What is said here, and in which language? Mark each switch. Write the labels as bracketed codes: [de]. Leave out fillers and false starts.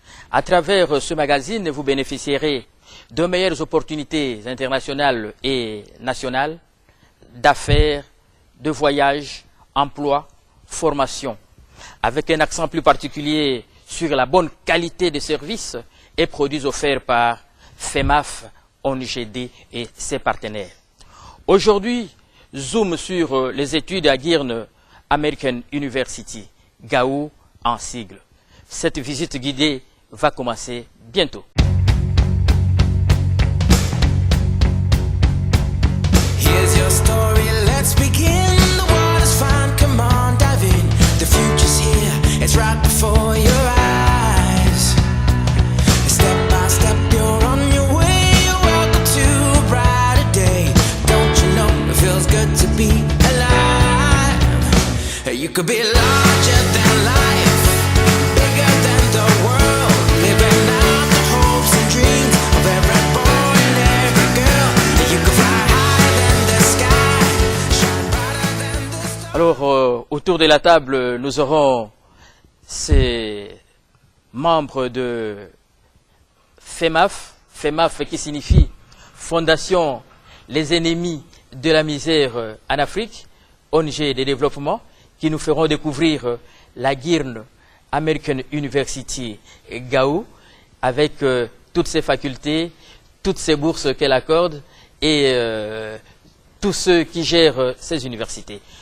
[fr] À travers ce magazine, vous bénéficierez de meilleures opportunités internationales et nationales, d'affaires, de voyages, emploi, formation, avec un accent plus particulier sur la bonne qualité des services et produits offerts par FEMAF, ONGD et ses partenaires. Aujourd'hui, zoom sur les études à Girne American University, GAU en sigle. Cette visite guidée va commencer bientôt. [en] Here's your story, let's begin. The water's fine, come on, dive in. The future's here, it's right before your eyes. Step by step, you're on your way. Welcome to a brighter day. Don't you know it feels good to be alive? You could be larger than life, bigger than the world, living out the hopes and dreams of every boy and every girl. You could fly higher than the sky, shine brighter than the stars. [fr] Alors, autour de la table, nous aurons ces membres de FEMAF, FEMAF qui signifie Fondation Les Ennemis de la Misère en Afrique, ONG de développement, qui nous feront découvrir la Girne American University GAU, avec toutes ses facultés, toutes ses bourses qu'elle accorde et tous ceux qui gèrent ces universités.